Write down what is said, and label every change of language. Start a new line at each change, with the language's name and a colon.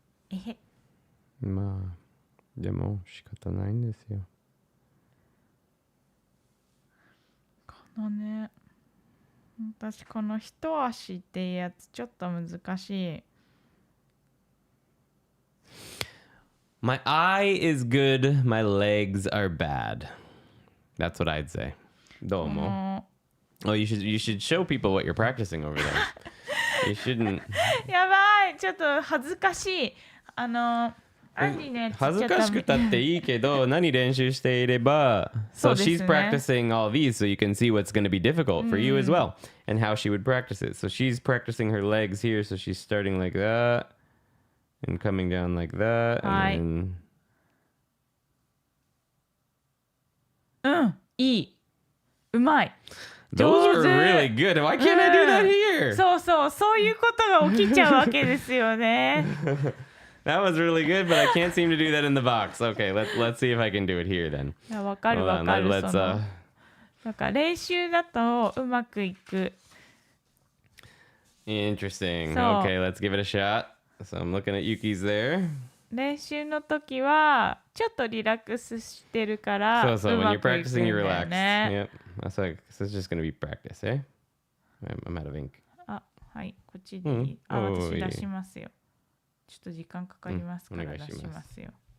Japanese: えへ。まあ、でも仕方ないんですよ。このね、私この一足っていうやつちょっと難しい。
English: My eye is good, my legs are bad. That's what I'd say.
Japanese: どうも。
English: Oh, you should show people what you're practicing over there. You shouldn't.
Japanese: やばい、ちょっと恥ずかしい。アンディね、恥ずかしくたっていいけど、何練習していれば、
English: so she's practicing all these so you can see what's going to be difficult for you as well and how she would practice it. So she's practicing her legs here, so she's starting like that and coming down like that and then...
Japanese: いい。うまい。
English: Those are really good. Why can't I do that here?
Japanese: そういうことが起きちゃうわけですよね。
English: That was really good, but I can't seem to do that in the box. Okay, let's see if I can do it here then.
Japanese: いや、わかるわかる。なんか練習だとうまくいく。
English: Interesting. Okay, let's give it a shot. So I'm looking at Yuki's there.
Japanese: 練習の時はちょっとリラックスしてるからうまくいくんだよね。
English: So when you're practicing, you're relaxed. Yep. That's like, so it's just going to be practice, eh? I'm out of ink.
Japanese: あ、はい、こっちでいい。私出しますよ。ちょっと時間かかりますから出しますよ。